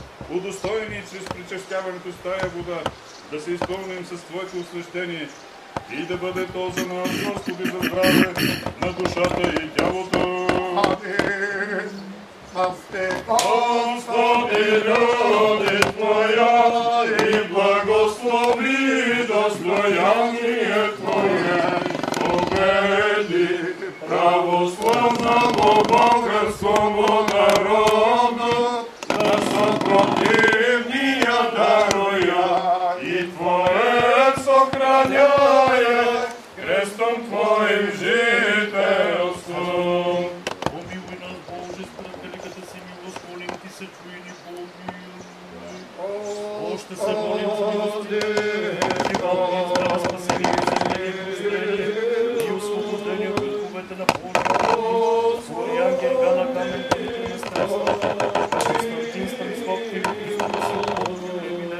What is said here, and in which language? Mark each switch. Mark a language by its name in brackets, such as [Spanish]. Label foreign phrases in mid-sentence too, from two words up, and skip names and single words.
[Bulgarian] Удостоени чрез причастяването с тая вода да се изпълним с Твоето освещение и да бъде то за нас, Господи, за здраве на душата и тялото. Амин. [Church Slavic] Господи, люби Твоя и благослови достояние Твое, победи православного българского народа, да съпротивния даруя и Твое сохраняя крестом Твоим жителство. [Bulgarian] Помилуй нас, Боже, според великата си милост, молим Ти се, чуй ни, помилуй. Още се молим за милости, живот и здраве, спасение, изцеление, и освобождение от вековете на Божия. Свой ангел, Гана, Камен, Димитри, Местресна, Константин, Станислав, Филип, Христос, Божия.